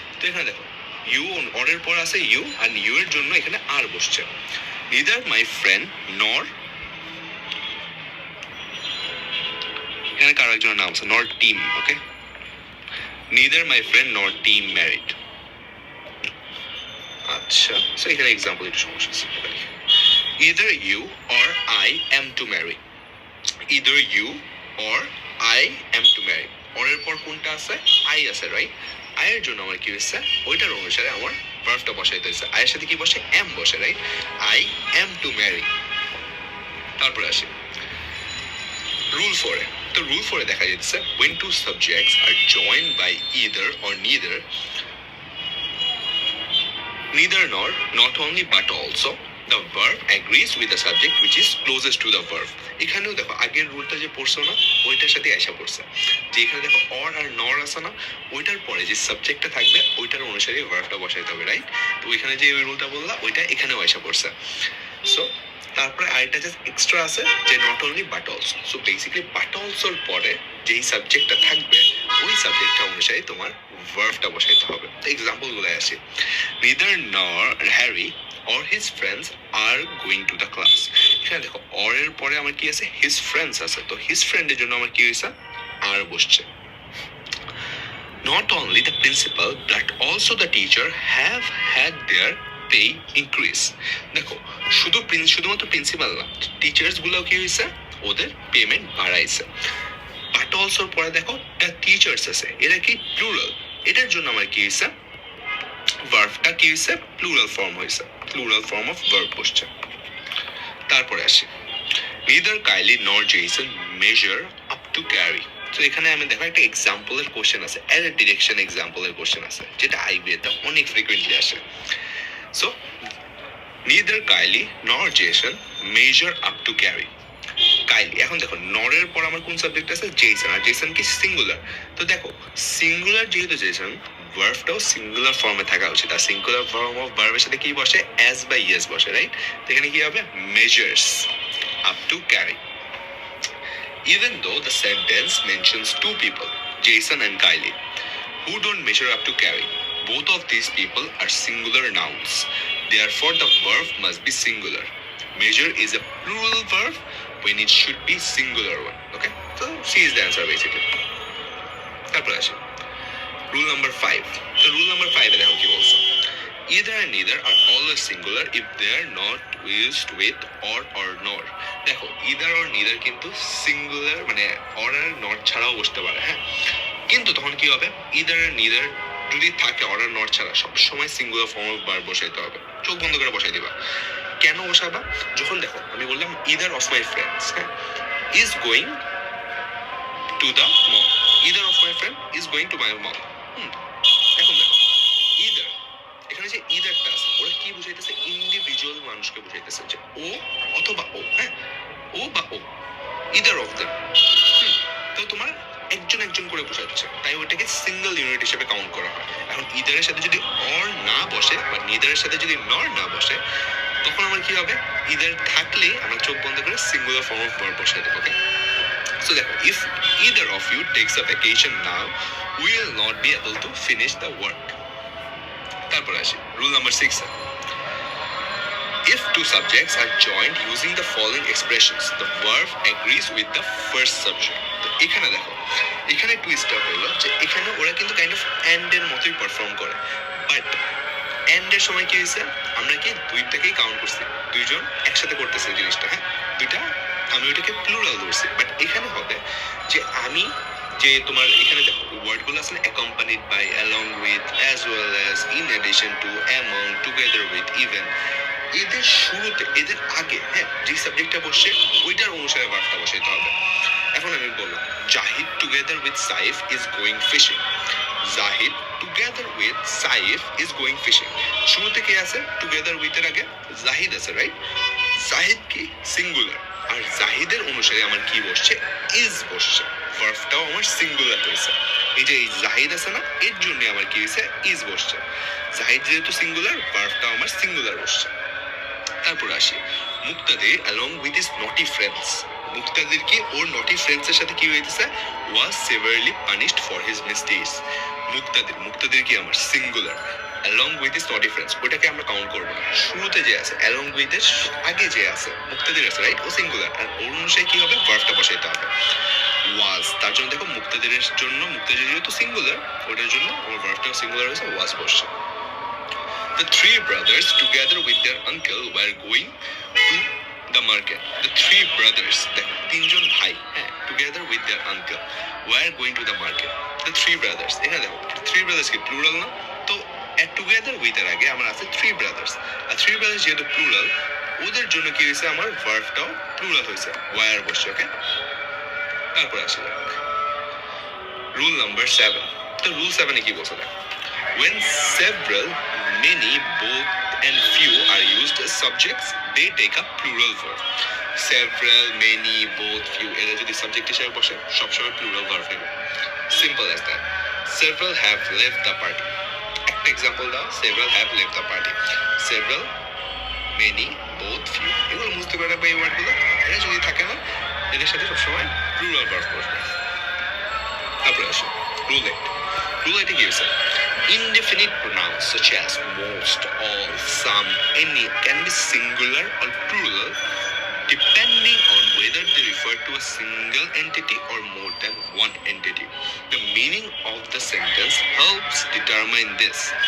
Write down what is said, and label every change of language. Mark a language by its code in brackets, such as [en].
[bn] তো এখানে দেখো ইউ অরের পর আছে ইউ, আর ইউ এর জন্য এখানে আর বসছে। [en] neither my friend nor [bn] এখানে কারো একজনের নাম আছে, not team, okay. [en] Neither my friend not Tim married. [bn] আচ্ছা, সো এখানে এক্সাম্পল একটু সমস্যা আছে। [en] Either you or I am to marry. Either you or I am to marry. [bn] or এর পর কোনটা আছে? I আছে, রাইট? I এর জন্য আমার কি হচ্ছে? ওইটার অনুসারে আমার ভার্বটা বসাইতে হচ্ছে। I এর সাথে কি বসে? am বসে, right? [en] I am to marry। [bn] তারপরে আসি রুল 4 এ। তো রুল 4 এ দেখা যাচ্ছে [en] when two subjects are joined by either or neither nor, not only but also, the verb agrees with the subject which is closest to the verb. [bn] এখানেও দেখো আগের রুলটা যে পড়ছো না, ওইটার সাথে আইসা পড়ছে, যে এখানে দেখো অর আর নর আছে না, ওইটার পরে যে সাবজেক্টটা থাকবে ওইটার অনুসারে ভার্বটা বসাইতে হবে, রাইট? তো ওইখানে যে ওই রুলটা বললা ওইটা এখানেও আইসা পড়ছে। সো তারপরে আরেকটা জাস্ট এক্সট্রা আছে যে [en] Not only but also. [bn] So basically but অলসোর পরে যেই সাবজেক্টটা থাকবে ওই সাবজেক্টটা অনুসারে তোমার ভার্বটা বসাইতে হবে। তো এক্সাম্পল গুলো আসি। [en] Neither nor Harry or his friends are going to the class. [bn] এখানে দেখো or এর পরে আমার কি আছে? [en] his friends আছে। [bn] তো his friend এর জন্য আমার কি হয়েছে? আর বসছে। [en] Not only the principal but also the teacher have had their pay increase. [bn] দেখো শুধুমাত্র প্রিন্সিপাল না, টিচার্স গুলো কি হয়েছে? ওদের পেমেন্ট বাড়াইছে। বাট অলসোর পরে দেখো দ্য টিচার্স আছে, এটা কি প্লুরাল, এটার জন্য আমার কি হয়েছে? ভার্বটা কি হয়েছে? প্লুরাল ফর্ম হয়েছে, প্লুরাল ফর্ম অফ ভার্ব বসছে। তারপরে আসি [en] neither Kylie nor Jason measure up to carry. [bn] তো এখানে আমি দেখো একটা এক্সাম্পলের কোশ্চেন আছে, এর ডিরেকশন এক্সাম্পলের কোশ্চেন আছে, যেটা আইবিএতে অনেক ফ্রিকোয়েন্টলি আসে। [en] So neither Kylie nor Jason measure up to carry. [bn] Kylie, এখন দেখো নরের পর আমার কোন সাবজেক্ট আছে? জেসন। আর জেসন কি? সিঙ্গুলার। তো দেখো সিঙ্গুলার যেহেতু জেসন, ভার্বটাও সিঙ্গুলার ফর্মে থাকা উচিত। আর সিঙ্গুলার ফর্ম অফ ভার্বের সাথে কি বসে? অ্যাজ বা ইয়েস বসে, রাইট? তো এখানে কি হবে? [en] Measures up to carry. Even though the sentence mentions two people, Jason and Kylie, who don't measure up to carry, both of these people are singular nouns. Therefore, the verb must be singular. Measure is a plural verb when it should be singular one. Okay? So, C is the answer basically. [bn] তারপর আসি rule number 5। তো rule number 5 এ দেখো কি বলছো? [en] Either and neither are always singular if they are not used with or nor. [bn] দেখো either or neither কিন্তু singular, মানে or আর not ছাড়াও বসতে পারে, হ্যাঁ? কিন্তু তখন কি হবে? either and neither যদি থাকে or আর not ছাড়া, সব সময় সিঙ্গুলার ফর্ম অফ ভার্ব বসাইতে হবে। চোখ বন্ধ করে বসাই দিবা। কেন বসাবা? যখন দেখো আমি বললাম [en] either of my friends, হ্যাঁ, is going to the mall. Either of my friend is going to my mall. [bn] এখন দেখো either, এখানে যে ইদারটা আছে ওরা কি বুঝাইতেছে? ইন্ডিভিজুয়াল মানুষকে বুঝাইতেছে, যে ও অথবা ও, হ্যাঁ, ও বা ও, [en] Either of them. [bn] তো তোমার একজন একজন করে বোঝাচ্ছে, তাই ওইটাকে সিঙ্গেল ইউনিট হিসেবে কাউন্ট করা হয়। এখন ইদারের সাথে যদি অর না বসে বা নিদারের সাথে যদি নর না বসে, তখন আমার কি হবে? ইদার থাকলে আমরা চোখ বন্ধ করে সিঙ্গুলার ফর্ম অফ ভার্ব বসাই দেবো। [en] Okay, so দেখো if either of you takes a vacation now, we will not be able to finish the work. [bn] তারপর আসি rule number 6 A. [en] If two subjects are joined using the following expressions, the verb agrees with the first subject. [bn] তো এখানে দেখো, এখানে টুইস্টটা হলো যে এখানে ওরা কিন্তু কাইন্ড অফ এন্ড এর মতোই পারফর্ম করে, বাট এন্ড এর সময় কি হয়েছে? আমরা কি দুইটাকেই কাউন্ট করছি, দুইজন একসাথে করতেছে জিনিসটা, হ্যাঁ, দুইটা, আমি ওইটাকে প্লুরাল ধরছি। বাট এখানে হবে যে আমি যে তোমার এখানে দেখো ওয়ার্ডগুলো আছে না, accompanied by, along with, as well as, in addition to, among, together with, even, এদের শুরুতে, এদের আগে, হ্যাঁ, যে সাবজেক্টটা বসছে ওইটার অনুসারে ভার্বটা বসাইতে হবে। [en] এখন আমি বললাম Zahid together with Saif is going fishing. Zahid together with Saif is going fishing. [bn] শুরুতে কে আছে? টুগেদার উইথ এর আগে জাহিদ আছে, রাইট? জাহিদ কি? সিঙ্গুলার। আর জাহিদের অনুসারে আমার কি বসছে? ইজ বসছে। ভার্বটাও আমার সিঙ্গুলার হয়েছে। এই যে এই জাহিদ আছে না, এর জন্য আমার কি হয়েছে? ইজ বসছে। জাহিদ যেহেতু সিঙ্গুলার, ভার্বটাও আমার সিঙ্গুলার বসছে। তারপর আসি [en] Muktadir along with his naughty friends. [bn] মুক্তাদির কি ওর নটি ফ্রেন্ডস এর সাথে কি হইতেছে? [en] was severely punished for his mistakes. [bn] মুক্তাদির কি আমার singular, [en] along with his naughty friends [bn] ওটাকে আমরা কাউন্ট করব না। শুরুতে যে আছে along with এর আগে যে আছে মুক্তাদির আছে, রাইট? ও সিঙ্গুলার, আর ওর অনুসারে কি হবে? ভার্বটা বসাইতে হবে। ওয়াজ, তার জন্য দেখো মুক্তাদিরের জন্য, মুক্তাদির যেহেতু সিঙ্গুলার, ওটার জন্য আমার ভার্বটা সিঙ্গুলার হয়েছে, ওয়াজ বসছে। [en] The three brothers together with their uncle were going to the market. The three brothers, [bn] দেখো তিনজন ভাই, হ্যাঁ, [en] together with their uncle were going to the market. [bn] The three brothers, এখানে দেখো three brothers কি প্লুরাল না? তো together with এর আগে আমার আছে three brothers, আর three brothers যেহেতু প্লুরাল, ওদের জন্য কি হয়েছে, আমার ভার্বটাও প্লুরাল হয়েছে, were বসছে। ওকে, তারপর আসা যাক রুল নাম্বার 7। তো রুল 7 কি বলছে দেখো, [en] when several, many, both and few are used as subjects, they take a plural verb. [bn] Several, many, both, few এরা যদি সাবজেক্ট হিসেবে বসে সবসময় প্লুরাল ভার্ব নেবে। [en] Simple as that. Several have left the party, [bn] একটা এক্সাম্পল দাও, [en] several have left the party, several, many, both, few, [bn] এগুলো বুঝতে পারবে এই ওয়ার্ডগুলো। এরা যদি থাকে না, এদের সাথে সবসময় প্লুরাল ভার্ব বসবে। তারপরে আসো রুল 8। রুল 8 কি হয়েছে, [en] indefinite pronouns such as most, all, some, any can be singular or plural depending on whether they refer to a single entity or more than one entity. The meaning of the sentence helps determine this.